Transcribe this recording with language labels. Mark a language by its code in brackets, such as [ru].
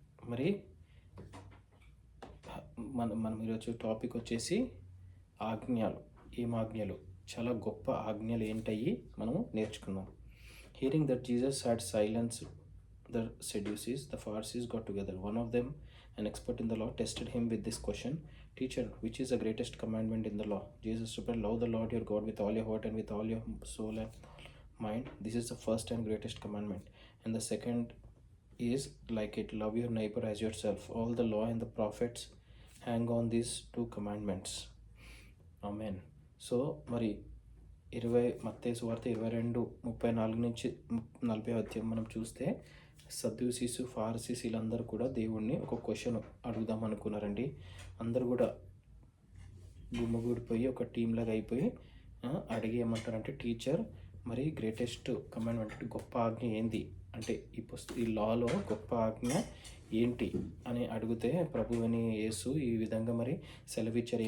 [te] మరి మనం ఈరోజు టాపిక్ వచ్చేసి ఆజ్ఞలు. ఏం ఆజ్ఞలు? చాలా గొప్ప ఆజ్ఞలు ఏంటయ్యి మనము నేర్చుకుందాం. [en] Hearing that Jesus had silence the Sadducees, the Pharisees got together. One of them, an expert in the law, tested him with this question: Teacher, which is the greatest commandment in the law? Jesus replied, Love the Lord your God with all your heart and with all your soul and mind. This is the first and greatest commandment. And the second is like it: love your neighbor as yourself. All the law and the prophets hang on these two commandments. Amen. [te] So మరి మత్తయి సువార్త 22:34 నుంచి 40 అధ్యాయం మనం చూస్తే సద్దూసీసు, Pharisees వీళ్ళందరూ కూడా దేవుణ్ణి ఒక క్వశ్చన్ అడుగుదాం అనుకున్నారండి. అందరూ కూడా గుమ్మగూడిపోయి ఒక టీం లాగా అయిపోయి అడిగి ఏమంటారంటే, టీచర్ మరి [en] greatest commandment [te] అంటే గొప్ప ఆజ్ఞ ఏంది అంటే ఈ లాలో గొప్ప ఆజ్ఞ ఏంటి అని అడిగితే ప్రభువని యేసు ఈ విధంగా మరి సెలవిచ్చారు.